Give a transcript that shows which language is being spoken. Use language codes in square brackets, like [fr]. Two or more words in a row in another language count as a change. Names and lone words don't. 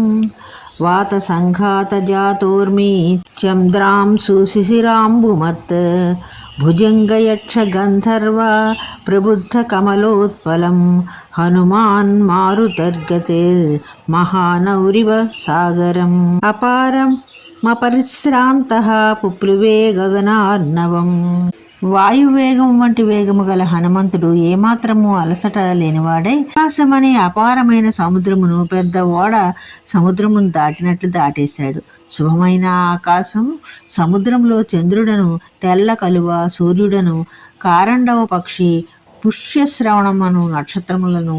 [sa] वातसङ्घातजातोर्मी चन्द्रां सुशिशिराम्बुमत् भुजङ्गयक्षगन्धर्व प्रबुद्धकमलोत्पलं हनुमान् मारुतर्गतिर्महानौरिव सागरम् अपारमपरिश्रान्तः पुप्लुवे गगनार्णवम्। [te] వాయువేగం వంటి వేగము గల హనుమంతుడు ఏమాత్రము అలసట లేనివాడై ఆకాశమనే అపారమైన సముద్రమును పెద్ద ఓడ సముద్రమును దాటినట్లు దాటేశాడు. శుభమైన ఆకాశం, సముద్రంలో చంద్రుడను, తెల్ల కలువ, సూర్యుడను, కారండవ పక్షి, పుష్యశ్రవణమును, నక్షత్రములను,